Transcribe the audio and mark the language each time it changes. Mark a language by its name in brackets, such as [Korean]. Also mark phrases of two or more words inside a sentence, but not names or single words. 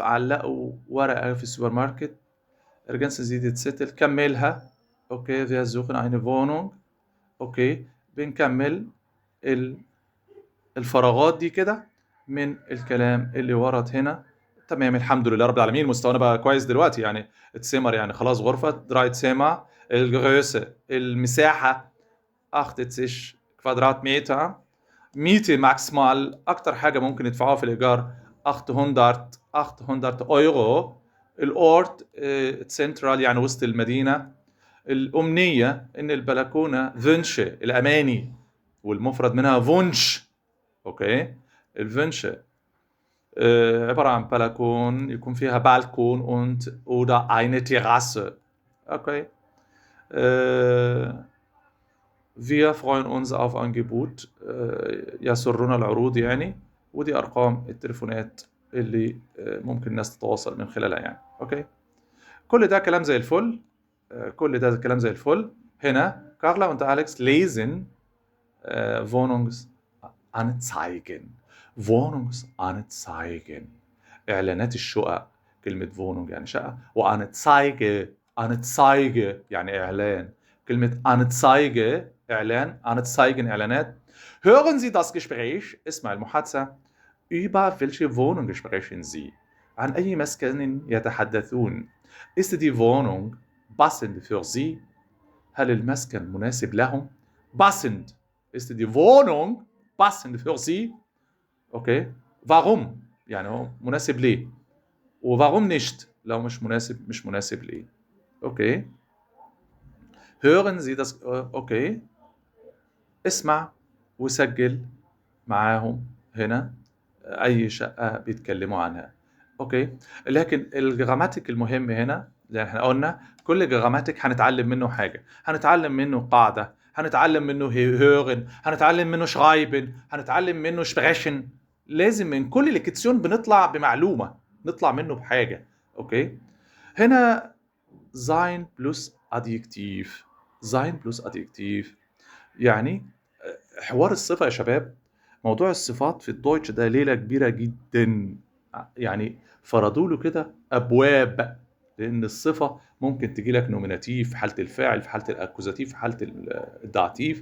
[Arabic] علقوا ورقة في السوبر ماركت. [German] ergänzen Sie die Zettel. [Arabic] كملها. [German] Okay, wir suchen eine Wohnung. [Arabic] Okay, بنكمل الفراغات دي كده من الكلام اللي ورد هنا. تمام، الحمد لله رب العالمين، مستوانا بقى كويس دلوقتي. يعني اتسمر يعني خلاص غرفة درايت سيما. الجرöße المساحة 80 كوادراتمتر. ميتي ماكسيمال أكتر حاجة ممكن يدفعوها في الإيجار 800 أورو. الأورت سنترال يعني وسط المدينة. الأمنية إن البلكونة wünsche الأماني والمفرد منها wunsch. أوكي؟ الwünsche عبارة عن بلكون يكون فيها بالكون [German] und oder eine Terrasse. [Arabic] أوكي؟ [German] Wir freuen uns auf Angebot [Arabic] يسرنا العروض يعني، ودي أرقام التليفونات اللي ممكن الناس تتواصل من خلالها يعني. أوكي؟ كل ده كلام زي الفل. كل ده كلام زي الفل. [German] هنا كارلا und Alex lesen Wohnungsanzeigen. Wohnungsanzeigen. [Arabic] إعلانات الشقق. كلمة Wohnung يعني شقة، وأنزايجه Anzeige يعني إعلان. كلمة Anzeige إعلان، Anzeigen إعلانات. [German] Hören Sie das Gespräch؟ [Arabic] اسمع المحادثة. [German] Über welche Wohnung sprechen Sie؟ [Arabic] عن أي مسكن يتحدثون؟ [German] Ist die Wohnung passend für Sie؟ [Arabic] هل المسكن مناسب لهم؟ Passend. [German] Ist die Wohnung passend für Sie؟ [Arabic] أوكي. Warum؟ يعني هو مناسب ليه؟ و [German] warum nicht؟ [Arabic] لو مش مناسب، مش مناسب ليه؟ أوكي. [German] Hören Sie das؟ أوكي. [Arabic] اسمع وسجل معاهم هنا أي شقة بيتكلموا عنها. أوكي. لكن الجراماتيك المهم هنا، زي ما احنا قلنا كل جراماتيك هنتعلم منه حاجة. هنتعلم منه قاعدة، هنتعلم منه hören، هنتعلم منه schreiben، هنتعلم منه sprechen. لازم من كل ليكتسيون بنطلع بمعلومة، نطلع منه بحاجة. أوكي. هنا [German] sein plus adjektiv. sein plus adjektiv [Arabic] يعني حوار الصفة يا شباب. موضوع الصفات في الدويتش ده ليلة كبيرة جدا. يعني فرضوا له كده أبواب، لأن الصفة ممكن تجي لك نوميناتيف في حالة الفاعل، في حالة الأكوزاتيف، في حالة الداتيف.